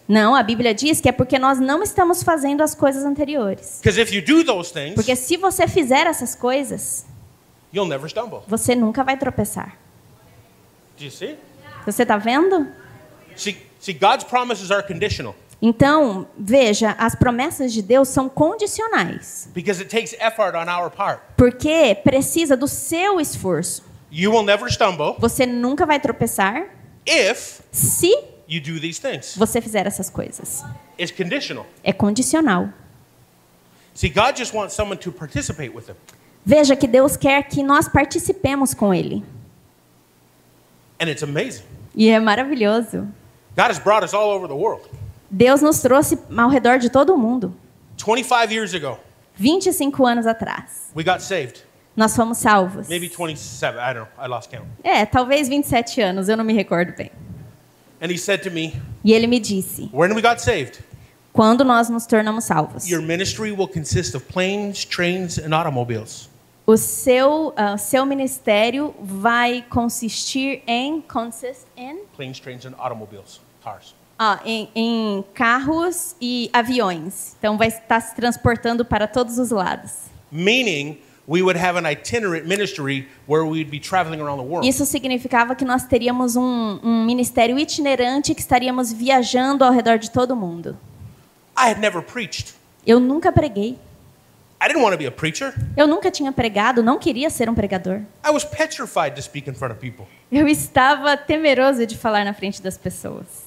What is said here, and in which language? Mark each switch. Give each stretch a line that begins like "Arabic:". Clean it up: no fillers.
Portuguese: Não, a Bíblia diz que é porque nós não estamos fazendo as coisas anteriores.
English: Because if you do those things,
Portuguese: Porque se você fizer essas coisas,
English: you'll never stumble.
Portuguese: você nunca vai tropeçar.
English: Do you see?
Portuguese: Você está vendo?
English: See, God's promises are conditional.
Portuguese: Então, veja, as promessas de Deus são condicionais,
English: because it takes effort on our part.
Portuguese: porque precisa do seu esforço.
English: You will never stumble
Portuguese: Você nunca vai tropeçar
English: if
Portuguese: se
English: you do these things.
Portuguese: você fizer essas coisas.
English: It's conditional.
Portuguese: É condicional.
English: See, God just wants someone to participate with him.
Portuguese: Veja que Deus quer que nós participemos com Ele.
English: And it's amazing.
Portuguese: E é maravilhoso.
English: God has brought us all over the world.
Portuguese: Deus nos trouxe ao redor de todo o mundo.
English: 25 years ago,
Portuguese: 25 anos atrás.
English: we got saved.
Portuguese: Nós fomos salvos.
English: Maybe 27, I don't know, I lost count.
Portuguese: Talvez 27 anos, eu não me recordo bem.
English: And he said to me,
Portuguese: E ele me disse,
English: when we got saved,
Portuguese: quando nós nos tornamos salvos,
English: your ministry will consist of planes, trains, and automobiles.
Portuguese: o seu ministério vai consistir em
English: Planes, trains, and automobiles, cars.
Portuguese: em carros e aviões. Então vai estar se transportando para todos os lados.
English: Meaning, we would have an itinerant ministry where we'd be traveling around the world.
Portuguese: Isso significava que nós teríamos um ministério itinerante que estaríamos viajando ao redor de todo o mundo.
English: I had never preached.
Portuguese: Eu nunca preguei.
English: I didn't want to be a preacher.
Portuguese: Eu nunca tinha pregado, não queria ser um pregador.
English: I was petrified to speak in front of people.
Portuguese: Eu estava temeroso de falar na frente das pessoas.